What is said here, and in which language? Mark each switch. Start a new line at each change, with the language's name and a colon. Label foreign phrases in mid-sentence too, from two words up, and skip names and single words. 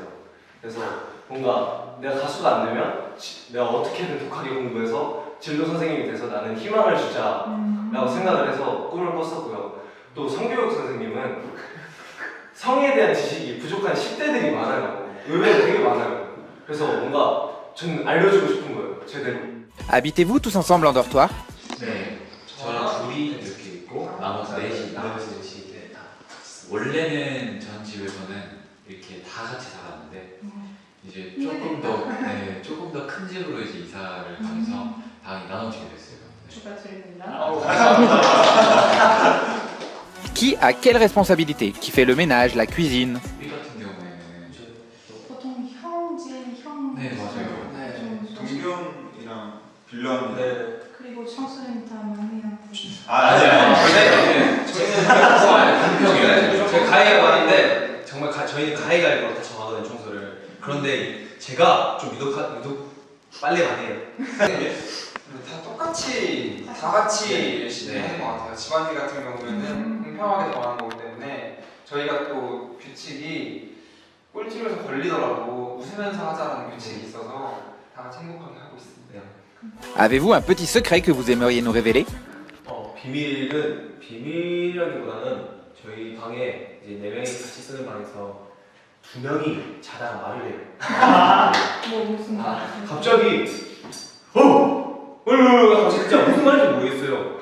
Korean: 그래서 뭔가 내가 가수가 안 되면 내가 어떻게든 독하게 공부해서 진로 선생님이 돼서 나는 희망을 주자라고 생각을 해서 꿈을 꿨었고요. 또 성교육 선생님은 성에 대한 지식이 부족한 10대들이 많아요. 의외로 되게 많아요. 그래서 뭔가 저는 알려주고 싶은 거예요. 제대로.
French: Habitez-vous tous ensemble en dortoir?
Korean: 네, 저랑 둘이 이렇게 있고 나머지 넷이 원래는 전 집에서는 이렇게 다 같이 살았는데 이제 조금 더 큰 집으로 이제 이사를 가면서 방이 나눠지게 됐어요. 네. 축하드립니다.
French: Qui a quelle responsabilité? Qui fait le ménage, la cuisine?
Korean: 우리 같은 경우에는 보통 형. 네, 맞아요. 동경이랑 빌런. 그리고 청소는 다 막내한테. 저희는 공평해요. 제가 가위가 많은데 정말 저희는 가위가위로 다 정하거든요 청소를. 그런데 제가 좀 유독 빨리 많이 해요. 다 똑같이 다 같이 열심히 네. 하는 것 같아요. 집안일 같은 경우에는 공평하게 정하는 거기 때문에 저희가 또 규칙이 꼴찌로서 걸리더라도 웃으면서 하자라는 규칙이 있어서 다 같이 행복하게 하고 있습니다.
French: Avez-vous un petit secret que vous aimeriez nous révéler?
Korean: 비밀이라기보다는 저희 방에 이제 4명이 같이 쓰는 방에서 2명이 자다가 말을 해요. 뭐 무슨 갑자기 진짜 무슨 말인지 모르겠어요.